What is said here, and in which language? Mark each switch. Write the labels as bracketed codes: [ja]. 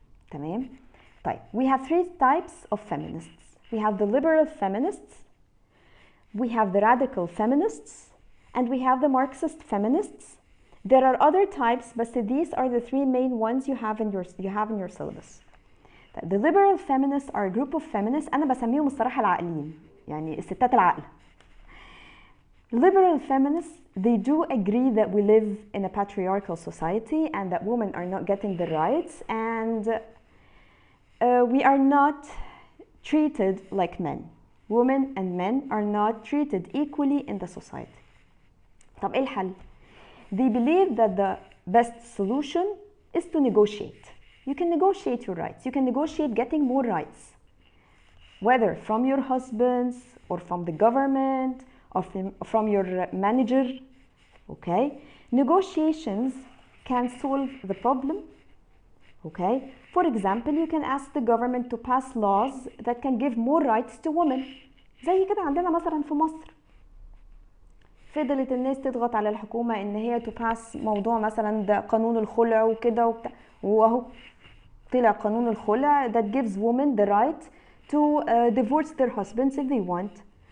[ar] تمام؟ طيب, [en] we have three types of feminists. We have the liberal feminists, we have the radical feminists, and we have the Marxist feminists. There are other types, but these are the three main ones you have in your syllabus. The liberal feminists are a group of feminists. [ar] أنا بسميهم الصراحة العاقلين، يعني الستات العاقلة. [en] Liberal feminists, they do agree that we live in a patriarchal society and that women are not getting the rights and we are not treated like men. Women and men are not treated equally in the society. [ar] طب إيه الحل؟ [en] They believe that the best solution is to negotiate. You can negotiate your rights. You can negotiate getting more rights, whether from your husbands or from the government or from your manager. Okay? Negotiations can solve the problem. Okay? For example, you can ask the government to pass laws that can give more rights to women. [ar] زي كده عندنا مثلا في مصر. فضلت الناس تضغط على الحكومة ان هي تباس موضوع مثلا ده قانون الخلع وكده وبتاع، واهو طلع قانون الخلع [en] that gives women the right to divorce their husbands if they want.